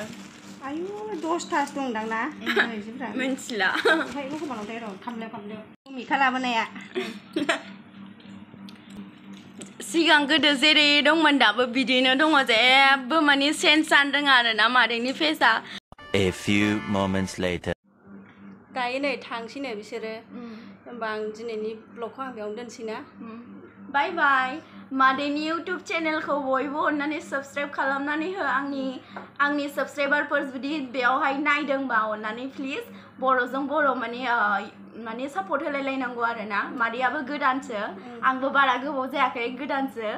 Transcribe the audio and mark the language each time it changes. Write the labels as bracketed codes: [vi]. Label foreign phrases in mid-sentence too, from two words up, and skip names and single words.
[brx] आयु 10थासो दंदां ना आइजोफ्रा मिन्थिला ओमफ्राय लखमानावथाय र' खामलायाव भुमिका लाबोनाया सिगां गोदो जेरै दंमोन दाबो बिदिनो दङ जेबो माने सेन्स जानो रोङा आरोना मादैनि फेसआ [en] A few moments later [brx] दायो नै थांसैनो बिसोरो होमबा आं दिनैनि ब्लगखौ आं बेयावनो दोनसै ना बाय बाय मादैनि इउटुब चेनेलखौ बयबो अननानै साबस्क्राइब खालामनानै हो आंनि साबस्क्राइबारफोर जुदि बेयावहाय नायदोंबा अननानै प्लिज बर'जों बर' माने सापर्ट होलायलायनांगौ आरोना मादैयाबो गोदानसो आंबो बारा गोबाव जायाखै गोदानसो